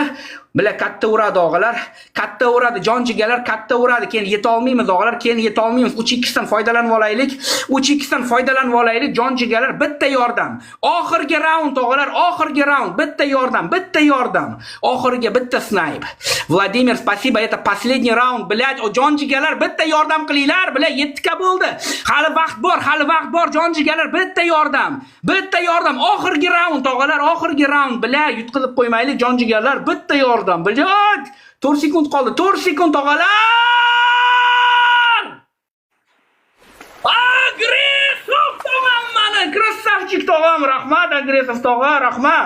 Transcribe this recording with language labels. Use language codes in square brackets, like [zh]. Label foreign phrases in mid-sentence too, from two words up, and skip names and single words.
[uz] Bila katta uradi og'alar, katta uradi jonjigalar, katta uradi. Keyin yeta olmaymiz og'alar, keyin yeta olmaymiz. 3x dan foydalanib olaylik. 3x dan foydalanib olaylik jonjigalar, bitta yordam. Oxirgi raund og'alar, oxirgi raund, bitta yordam. Oxirgi bitta snipe. Vladimir, [ru] spasibo, это последний раунд, блядь. [uz] O jonjigalar bitta yordam qilinglar, bila 7 ka bo'ldi. Hali vaqt bor jonjigalar, bitta yordam. Oxirgi raund og'alar, oxirgi raund, bila yutqizib qo'ymaylik jonjigalar, bitta yordam. Bilaj 4 sekund qoldi. 4 sekund og'alar. Agressiv tog'am mana, krassavchik tog'am, rahmat agressiv tog'a, rahmat.